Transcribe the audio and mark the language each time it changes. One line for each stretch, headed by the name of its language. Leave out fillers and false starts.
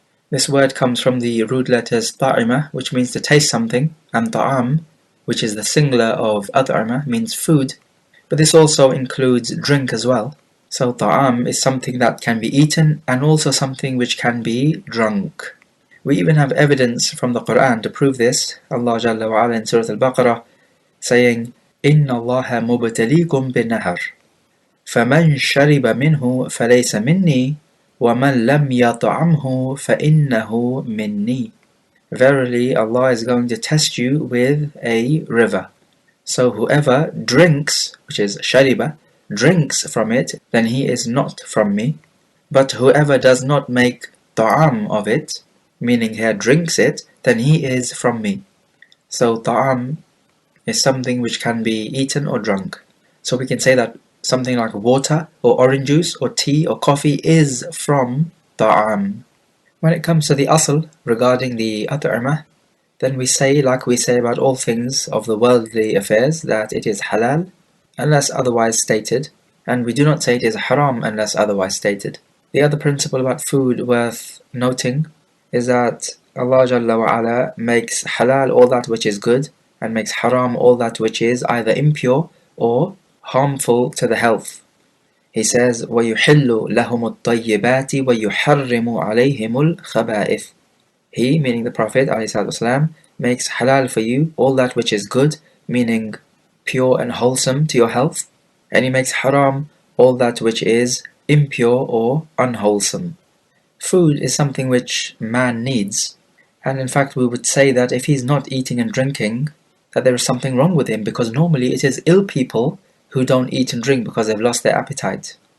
English: This word comes from the root letters Ta'ima, which means to taste something, and Ta'am, which is the singular of Ath'ima, means food. But this also includes drink as well. So Ta'am is something that can be eaten and also something which can be drunk. We even have evidence from the Quran to prove this. Allah Jalla wa Ala in Surah Al-Baqarah saying,
Arabic: إِنَّ اللَّهَ مُبْتَلِيكُمْ بِالنَّهَرِ فَمَنْ شَرِبَ مِنْهُ فَلَيْسَ مِنِّي وَمَنْ لَمْ يَطْعَمْهُ فَإِنَّهُ مِنِّي.
English: Verily, Allah is going to test you with a river. So whoever drinks, which is shariba, drinks from it, then he is not from me. But whoever does not make ta'am of it, meaning he drinks it, then he is from me. So ta'am is something which can be eaten or drunk. So we can say that something like water or orange juice or tea or coffee is from ta'am. When it comes to the asl regarding the at'imah, then we say, like we say about all things of the worldly affairs, that it is halal unless otherwise stated, and we do not say it is haram unless otherwise stated. The other principle about food worth noting is that Allah Jalla wa Ala makes halal all that which is good, and makes haram all that which is either impure or harmful to the health. He says,
Arabic: وَيُحِلُّ لَهُمُ الطَّيِّبَاتِ وَيُحَرِّمُ عَلَيْهِمُ الْخَبَائِثِ.
English: He, meaning the Prophet ﷺ, makes halal for you all that which is good, meaning pure and wholesome to your health, and he makes haram all that which is impure or unwholesome. Food is something which man needs, and in fact we would say that if he's not eating and drinking, that there is something wrong with him, because normally it is ill people who don't eat and drink because they've lost their appetite.